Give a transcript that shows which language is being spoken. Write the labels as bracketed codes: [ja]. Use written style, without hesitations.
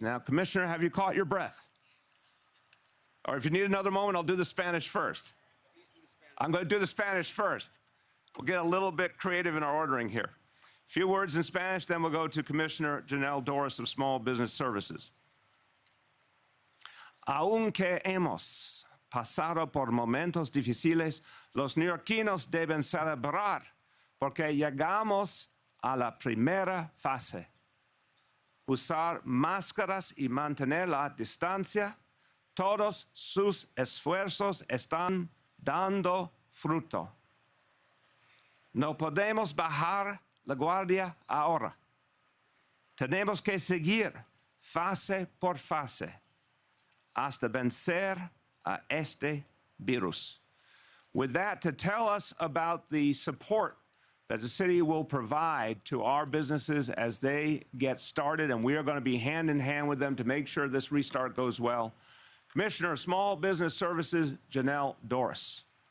[en] Now, Commissioner, have you caught your breath? Or if you need another moment, I'll do the Spanish first. I'm going to do the Spanish first. We'll get a little bit creative in our ordering here. A few words in Spanish, then we'll go to Commissioner Janelle Dorris of Small Business Services. [es] Aunque hemos pasado por momentos difíciles, los neoyorquinos deben celebrar porque llegamos a la primera fase. Usar máscaras y mantener la distancia, todos sus esfuerzos están dando fruto. No podemos bajar la guardia ahora. Tenemos que seguir fase por fase hasta vencer a este virus. [en] With that, to tell us about the support that the city will provide to our businesses as they get started, and we are going to be hand in hand with them to make sure this restart goes well. Commissioner of Small Business Services, Janelle Dorris.